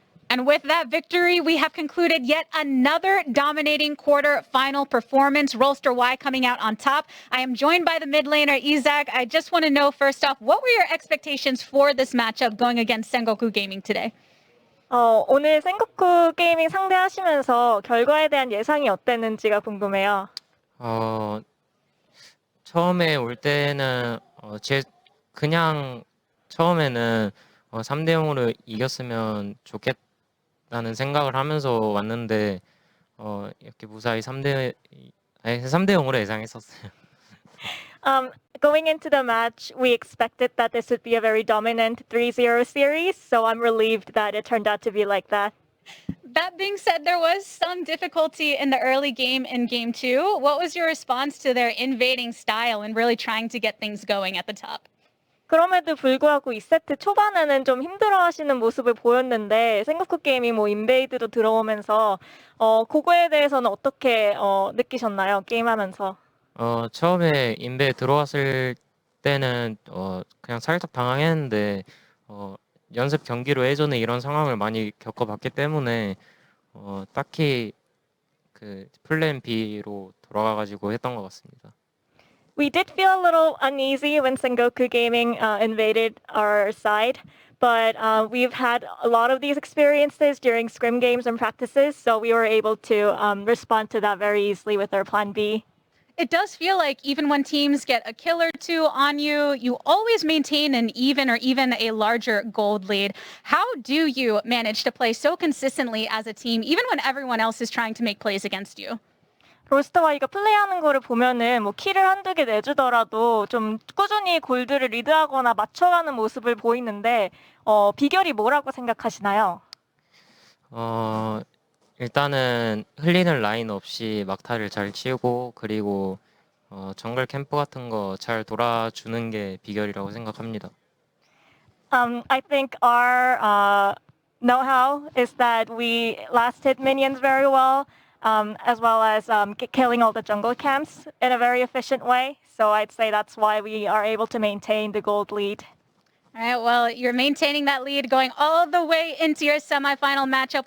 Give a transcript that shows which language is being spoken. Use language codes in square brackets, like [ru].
[en] And with that victory, we have concluded yet another dominating quarter-final performance. Rolster Y coming out on top. I am joined by the mid laner, Isaac. I just want to know, first off, what were your expectations for this matchup going against Sengoku Gaming today? [ko] 오늘 생고쿠 게이밍 상대하시면서 결과에 대한 예상이 어땠는지가 궁금해요. 처음에 올 때는 그냥 처음에는 3대 0으로 이겼으면 좋겠다는 생각을 하면서 왔는데 이렇게 무사히 3대 0으로 예상했었어요. [en] Going into the match, we expected that this would be a very dominant 3-0 series, so I'm relieved that it turned out to be like that. That being said, there was some difficulty in the early game in game 2. What was your response to their invading style and really trying to get things going at the top? [ko] 그럼에도 불구하고 2세트 초반에는 좀 힘들어하시는 모습을 보였는데 생고쿠 게이밍 인베이드도 들어오면서 그거에 대해서는 어떻게 느끼셨나요? 게임하면서? 처음에 인베 들어왔을 때는 그냥 살짝 당황했는데 연습 경기로 예전에 이런 상황을 많이 겪어봤기 때문에 딱히 그 플랜 B로 돌아가가지고 했던 것 같습니다. [en] We did feel a little uneasy when Sengoku Gaming invaded our side, but we've had a lot of these experiences during scrim games and practices, so we were able to respond to that very easily with our plan B. It does feel like even when teams get a kill or two on you, you always maintain an even or even a larger gold lead. How do you manage to play so consistently as a team, even when everyone else is trying to make plays against you? [ko] 롤스터와이가 플레이하는 거를 보면은 뭐 킬을 한두 개 내주더라도 좀 꾸준히 골드를 리드하거나 맞춰가는 모습을 보이는데 비결이 뭐라고 생각하시나요? 일단은 흘리는 라인 없이 막타를 잘 치고 그리고 정글 캠프 같은 거 잘 돌아주는 게 비결이라고 생각합니다. [en] I think our know-how is that we last hit minions very well. as well as killing all the jungle camps in a very efficient way. So I'd say that's why we are able to maintain the gold lead. All right, well, you're maintaining that lead going all the way into your semifinal matchup.